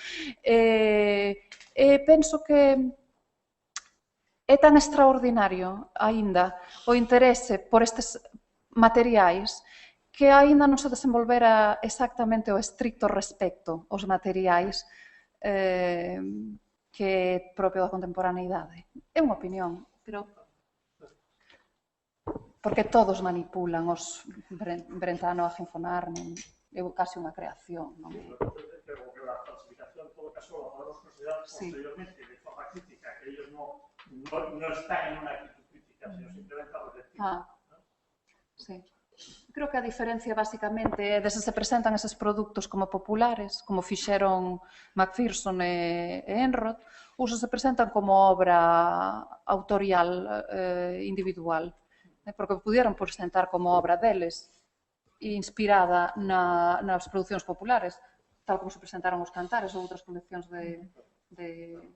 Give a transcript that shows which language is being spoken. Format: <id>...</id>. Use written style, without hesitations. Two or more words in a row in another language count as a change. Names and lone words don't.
<gl>Penso que é tan extraordinario aínda o interese por estes materiais que aínda non se desenvolvera exactamente o estricto respecto aos materiais que é propio da contemporaneidade. É unha opinión, pero porque todos manipulan os Brentano, a Ginfonar, é casi unha creación.</gl> <es>Pero que</es> <gl>a falsificación,</gl> <es>en todo caso, la podemos considerar posteriormente de forma crítica, que ellos no están en una actitud crítica, sino simplemente a receptiva. Sí.</es> <gl>Creo que a diferencia, basicamente, desde se presentan eses produtos como populares, como fixeron Macpherson e Enroth, ou se presentan como obra autorial individual,</gl> <es>porque pudieron presentar</es> <gl>como obra deles, inspirada nas producións populares, tal como se presentaron os cantares ou outras coleccións de</gl>